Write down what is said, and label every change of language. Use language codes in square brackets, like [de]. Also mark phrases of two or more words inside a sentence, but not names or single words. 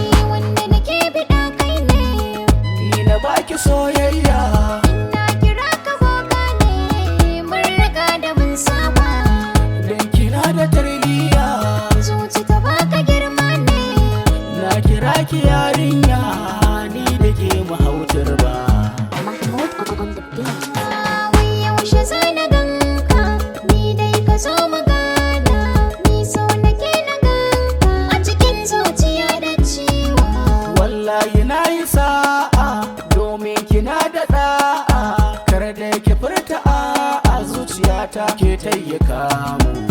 [ha] Wanda nake biɗa kai ne. Ni na baki soyayya. In na kira ka boka ne, mun riga da mun saba. Dan kina da tarbiyya. Zuci ta baka girma ne. Na kira ki yarinya, ni da ke mu hau turba. [en] Mahmoud on the beat. [ha] Wai yaushe za na ganka? Ni dai ka zo mu gana. Ni so nake na ganka. A cikin zuciya da ciwo. Wallahi na yi sa'a, domin kina da da'a. Kar da ki furta a'a, zuciyata ke ta yi kamu.